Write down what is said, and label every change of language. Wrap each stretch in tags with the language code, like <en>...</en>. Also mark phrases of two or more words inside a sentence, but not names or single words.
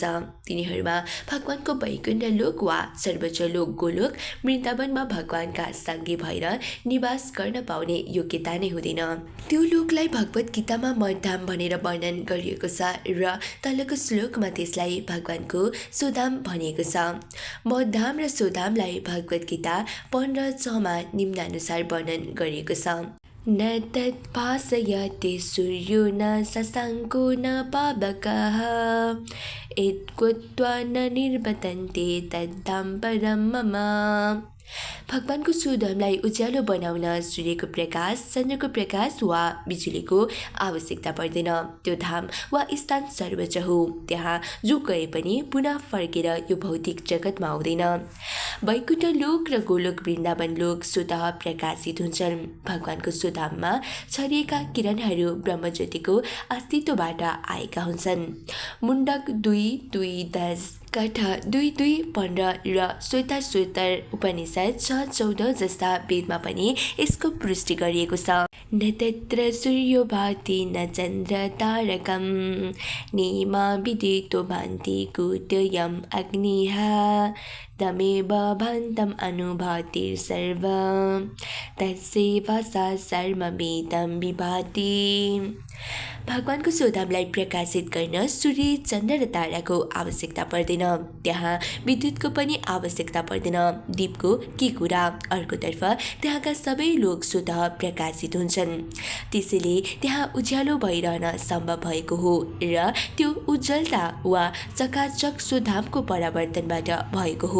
<ne>तिनीहरूमा भगवानको वैकुण्ठ लोक वा सर्वोच्च लोक गोलोक वृन्दावनमा भगवानका सँगै भएर निवास गर्न पाउने योग्यता नै हुँदैन। त्यो लोकलाई भगवत गीतामा मधधाम भनेर वर्णन गरिएको छ र तलको श्लोकमा त्यसलाई भगवानको सोधाम भनिएको छ। मधधाम र सोधामलाई भगवत गीता 15:6मा निम्नानुसार वर्णन गरिएको छ।</ne> <sa>न तत् भासयते सूर्यो न शशाङ्को न पावकः यत्कृत्वा न निर्वर्तन्ते तद्धाम परं मम।</sa> <ne>भगवानको सुधामलाई उज्यालो बनाउन सूर्यको प्रकाश चन्द्रको प्रकाश वा बिजुलीको आवश्यकता पर्दैन। त्यो धाम वा स्थान सर्वोच्च हो, त्यहाँ जो गए पनि पुनः फर्केर यो भौतिक जगतमा आउँदैन। वैकुण्ठ लोक र गोलोक वृन्दावन लोक स्वतः प्रकाशित हुन्छन्। भगवानको सुधाममा छरिएका किरणहरू ब्रह्मज्योतिको अस्तित्वबाट आएका हुन्छन्। मुण्डक 2:2-10 कठ 2:2-15 र श्वेताश्वतर उपनिषद 6:14 जस्ता वेदमा पनि यसको पुष्टि गरिएको छ।</ne> <sa>न तत्र सूर्यो भाति न चन्द्र तारकं नेमा विदितो भान्ति कुटयम् अग्निः तमेव भान्तम् अनुभाति सर्वं तस्यैव सा सर्वमिदं विभाति।</sa> <ne>भगवानको सोधामलाई प्रकाशित गर्न सूर्य चन्द्र र ताराको आवश्यकता पर्दैन, त्यहाँ विद्युतको पनि आवश्यकता पर्दैन। दीपको के कुरा, अर्कोतर्फ त्यहाँका सबै लोक स्वतः प्रकाशित हुन्छन्, त्यसैले त्यहाँ उज्यालो भइरहन सम्भव भएको हो र त्यो उज्जवलता वा चकाचक सोधामको परावर्तनबाट भएको हो।</ne>